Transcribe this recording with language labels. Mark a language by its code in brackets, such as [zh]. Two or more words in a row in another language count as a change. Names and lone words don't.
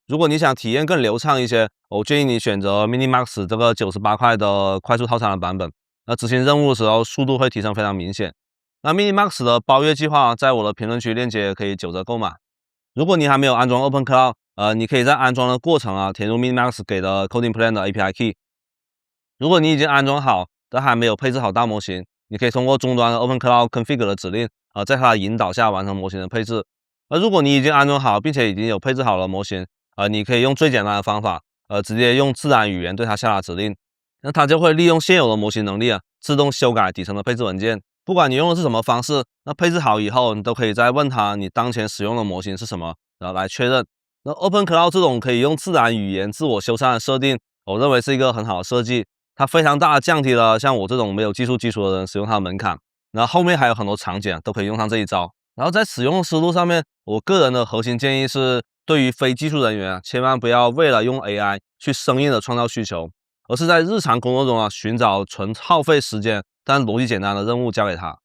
[zh] 如果你想體驗更流暢一些，我建議你選擇 Minimax 這個98塊的快速套餐的版本。那執行任務的時候速度會提升非常明顯。那 Minimax 的包月計劃在我的評論區鏈接可以9折購買。如果你還沒有安裝 OpenCloud，你可以在安裝的過程啊填入 Minimax 給的 Coding Plan 的 API Key。如果你已經安裝好，但還沒有配置好大模型，你可以通過終端的 OpenCloud Config 的指令，在它的引導下完成模型的配置。而如果你已經安裝好，並且已經有配置好的模型，你可以用最簡單的方法，直接用自然語言對它下達指令，那它就會利用現有的模型能力自動修改底層的配置文件。不管你用的是什麼方式，那配置好以後，你都可以再問它你當前使用的模型是什麼，然後來確認。那 OpenCloud 這種可以用自然語言自我修繕的設定，我認為是一個很好的設計，它非常大的降低了像我這種沒有技術基礎的人使用它的門檻。然後後面還有很多場景都可以用上這一招。然後在使用思路上面，我個人的核心建議是，對於非技術人員千萬不要為了用 AI 去生硬的創造需求，而是在日常工作中尋找純耗費時間但邏輯簡單的任務交給他。